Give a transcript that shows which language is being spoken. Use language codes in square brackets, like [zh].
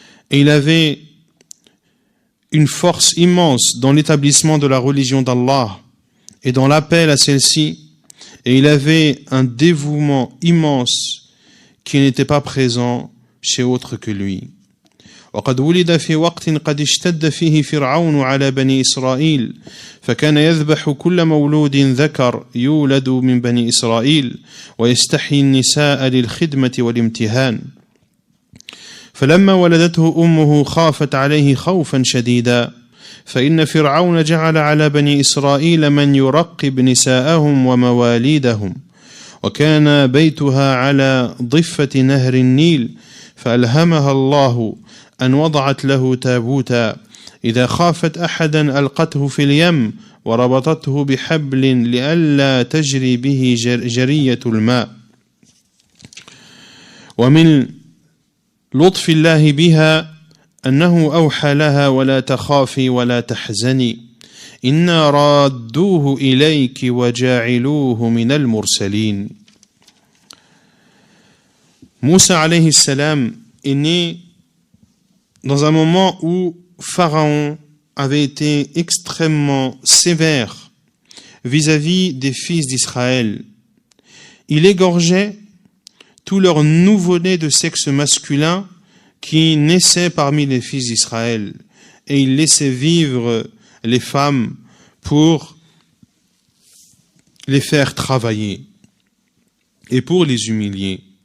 [fr] Et il avait une force immense dans l'établissement de la religion d'Allah et dans l'appel à celle-ci, et il avait un dévouement immense qui n'était pas présent chez autre que lui. [ar] وقد ولد في وقت قد اشتد فيه فرعون على بني إسرائيل، فكان يذبح كل مولود ذكر يولد من بني إسرائيل ويستحيي النساء للخدمة والامتهان. فلما ولدته أمه خافت عليه خوفا شديدا، فإن فرعون جعل على بني إسرائيل من يرقب نساءهم ومواليدهم، وكان بيتها على ضفة نهر النيل، فألهمها الله أن وضعت له تابوتا، إذا خافت أحدا ألقته في اليم وربطته بحبل لئلا تجري به جرية الماء. ومن لطف الله بها أنه أوحى لها ولا تخافي ولا تحزني إنا رادوه إليك وجاعلوه من المرسلين. [fr] Moussa alayhi salam est né dans un moment où Pharaon avait été extrêmement sévère vis-à-vis des fils d'Israël. Il égorgeait tous leurs nouveau-nés de sexe masculin qui naissaient parmi les fils d'Israël, et il laissait vivre les femmes pour les faire travailler et pour les humilier.